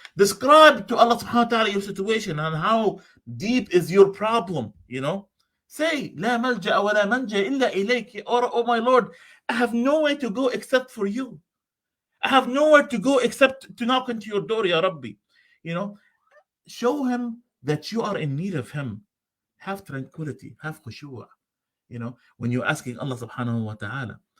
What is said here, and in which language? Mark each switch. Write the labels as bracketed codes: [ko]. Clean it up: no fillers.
[en] Describe to Allah subhanahu wa ta'ala your situation and how deep is your problem. Say, [ar] لا ملجأ ولا منجأ إلا إليك. [en] Oh my Lord, I have nowhere to go except for you. I have nowhere to go except to knock into your door, Ya Rabbi. Show Him that you are in need of Him. Have tranquility, have khushu'. When you're asking Allah subhanahu wa ta'ala.